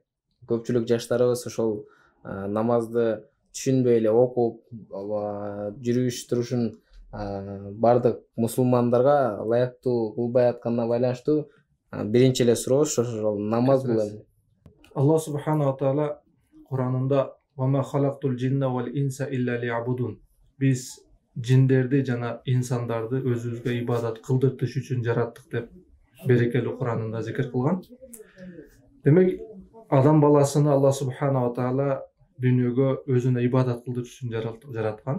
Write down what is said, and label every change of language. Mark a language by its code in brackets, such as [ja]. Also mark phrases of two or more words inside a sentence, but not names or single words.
[ky] Көпчүлүк жаштарыбыз ошол намазды түшүнбөй эле окуп, жүрүш турушун бардык мусулмандарга ылайыктуу кылбай атканына байланыштуу биринчи эле сурообуз ошол намаз бул эмне? [ar] الله سبحانه وتعالى [ky] Куранында [ar] "وما خلقت الجن والإنس إلا ليعبدون" [ky] биз жиндерди жана инсандарды өзүбүзгө ибадат кылдыртыш үчүн жараттык деп берекелүү Куранында зикир кылган. Демек, адам баласыны [ar] الله سبحانه وتعالى [ky] дүйнөгө өзүнө ибадат кылдырыш үчүн жараткан.